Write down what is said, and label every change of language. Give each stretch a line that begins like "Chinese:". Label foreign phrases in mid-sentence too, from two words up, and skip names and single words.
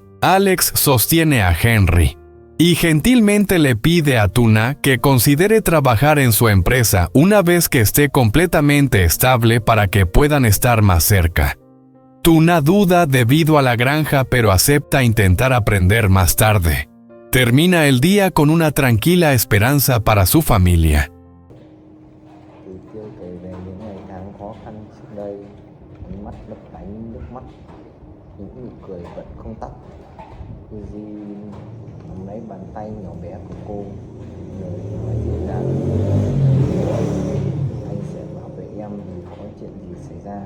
Spanish: Alex sostiene a Henry y gentilmente le pide a Tuna que considere trabajar en su empresa una vez que esté completamente estable para que puedan estar más cerca. Tuna duda debido a la granja, pero acepta intentar aprender más tarde. Termina el día con una tranquila esperanza para su familia.
Vietnamese: Thì chưa kể về những ngày tháng khó khăn trước đây. những nụ cười vẫn không tắt. Fuji nắm lấy bàn tay nhỏ bé của cô, lời nói dịu dàng: anh sẽ bảo vệ em dù có chuyện gì xảy ra.